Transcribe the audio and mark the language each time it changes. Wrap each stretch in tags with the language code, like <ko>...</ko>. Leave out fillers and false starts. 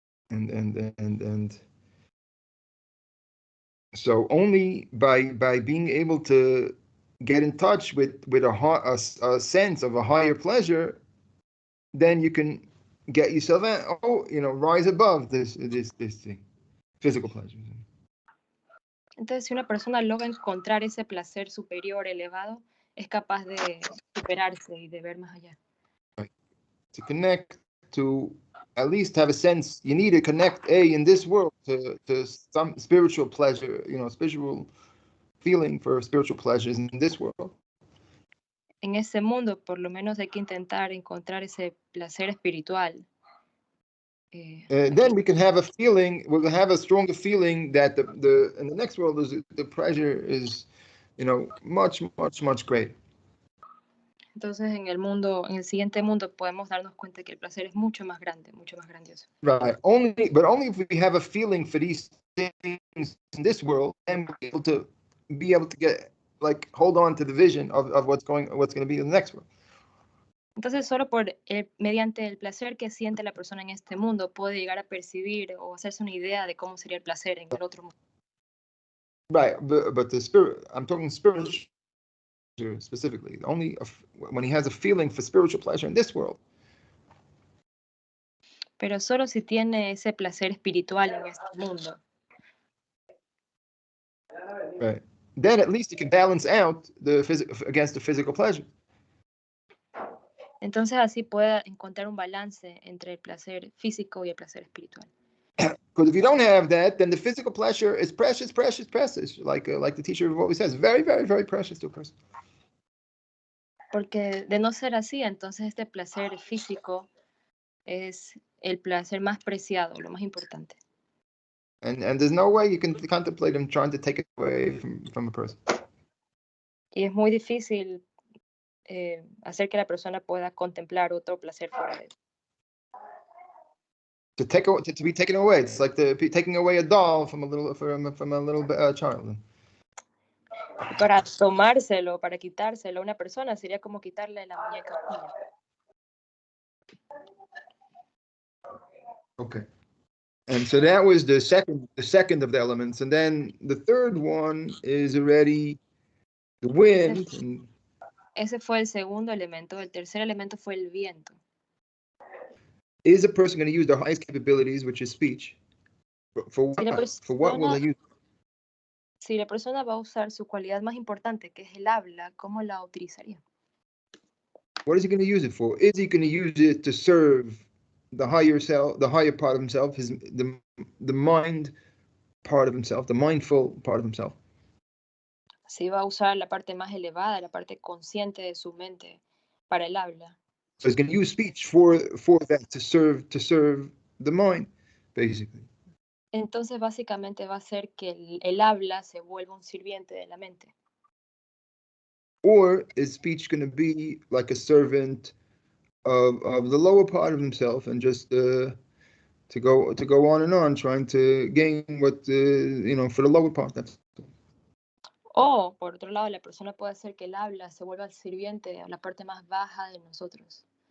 <en>And so only by being able to get in touch with a sense of a higher pleasure, then you can get yourself rise above this thing, physical pleasure.</en> <es>Entonces, si una persona logra encontrar ese placer superior, elevado, es capaz de superarse y de ver más allá.</es> <en>Right. To connect, to at least have a sense, you need to connect in this world to some spiritual pleasure, spiritual feeling for spiritual pleasures in this world.</en> <es>En ese mundo, por lo menos hay que intentar encontrar ese placer espiritual.</es> <en>Then we can have a feeling. We'll have a stronger feeling that the in the next world the pleasure is, much greater.</en> <es>Entonces, en el siguiente mundo, podemos darnos cuenta que el placer es mucho más grande, mucho más grandioso.</es> <en>Right. Only if we have a feeling for these things in this world, then we'll be able to get hold on to the vision of what's going to be in the next world.</en> <es>Entonces, solo mediante el placer que siente la persona en este mundo, puede llegar a percibir o hacerse una idea de cómo sería el placer en el otro mundo.</es> <en>Right, but the spirit, I'm talking spiritual specifically. Only when he has a feeling for spiritual pleasure in this world.</en> <es>Pero solo si tiene ese placer espiritual en este mundo.</es> <en>Right. Then at least you can balance out against the physical pleasure.</en> <es>Entonces así pueda encontrar un balance entre el placer físico y el placer espiritual.</es> <en>Because if you don't have that, then the physical pleasure is precious, like the teacher always says, very, very, very precious to a person.</en> <es>Porque de no ser así, entonces este placer físico es el placer más preciado, lo más importante.</es> <en>And there's no way you can contemplate him trying to take it away from a person.</en> <es>Y es muy difícil hacer que la persona pueda contemplar otro placer fuera de eso.</es> <en>To be taken away. It's like taking away a doll from a little child.</en> <es>Y para tomárselo, para quitárselo a una persona, sería como quitarle la muñeca a un niño.</es> <en>Okay. And so that was the second of the elements, and then the third one is already the wind.</en> <es>Ese fue el segundo elemento. El tercer elemento fue el viento.</es> <en>Is a person going to use their highest capabilities, which is speech? For what will they use?</en> <es>Si la persona va a usar su cualidad más importante, que es el habla, ¿cómo la utilizaría?</es> <en>What is he going to use it for? Is he going to use it to serve the higher self, the higher part of himself, the mind part of himself, the mindful part of himself?</en> <es>Si va a usar la parte más elevada, la parte consciente de su mente para el habla.</es> <en>So he's going to use speech for that, to serve the mind, basically.</en> <es>Entonces, básicamente va a ser que el habla se vuelva un sirviente de la mente.</es> <en>Or is speech going to be like a servant of the lower part of himself, and just to go on and on, trying to gain what for the lower part? That's.</en> <es>O, por otro lado, la persona puede hacer que el habla se vuelva el sirviente a la parte más baja de nosotros.</es>